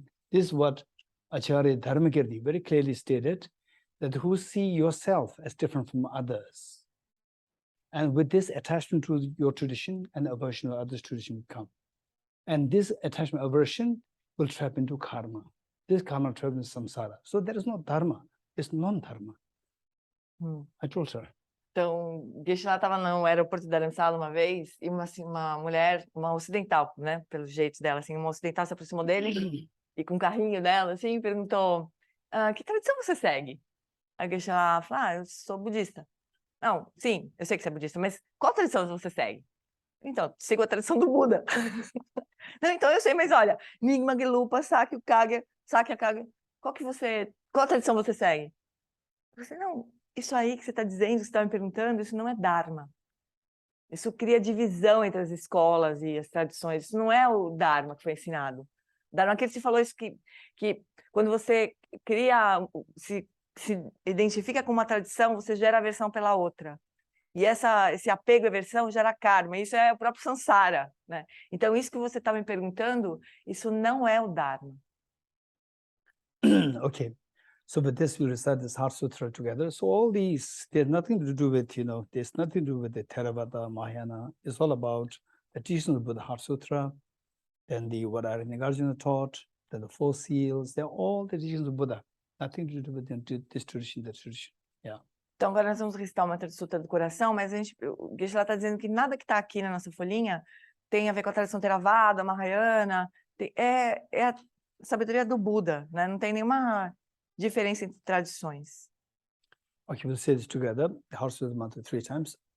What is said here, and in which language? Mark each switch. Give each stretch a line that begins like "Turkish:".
English: This is what Acharya Dharmakirti very clearly stated, that who see yourself as different from others. And with this attachment to your tradition and aversion to others' tradition will come. And this attachment, aversion will trap into karma. This karma traps into samsara. So there is no dharma, it's non-dharma. I told her.
Portuguese: Então, Geshe estava no aeroporto de Dharamsala uma vez, e uma mulher, uma ocidental, né, pelo jeito dela, assim, uma ocidental se aproximou dele, e com o carrinho dela, assim, perguntou, que tradição você segue? A Geshe falou, eu sou budista. Não, sim, eu sei que você é budista, mas qual tradição você segue? Então, sigo a tradição do Buda. Não, então eu sei, mas olha, Nyingma, Gelugpa, Sakya, Kagya, qual tradição você segue? Você não, isso aí que você está dizendo, que você está me perguntando, isso não é Dharma. Isso cria divisão entre as escolas e as tradições. Isso não é o Dharma que foi ensinado. Dharma, que ele se falou isso que quando você se identifica com uma tradição, você gera aversão pela outra. E esse apego e aversão gera karma. Isso é o próprio samsara, né? Então, isso que você está me perguntando, isso não é o Dharma.
English: Okay. So with this, we recite this Heart Sutra together. So all these, there's nothing to do with, there's nothing to do with the Theravada, Mahayana. It's all about the teachings of the Heart Sutra, then what Nagarjuna taught, then the Four Seals. They're all the teachings of Buddha. Nothing to do with this tradition, that tradition. Yeah.
Portuguese: Então, agora nós vamos recitar uma Sutra do coração, mas o Geshe está dizendo que nada que está aqui na nossa folhinha tem a ver com a tradição Theravada, Mahayana, é a sabedoria do Buda, né? Não tem nenhuma diferença entre tradições.
English: Okay, we'll say this together. The horse of the mantra 3 times.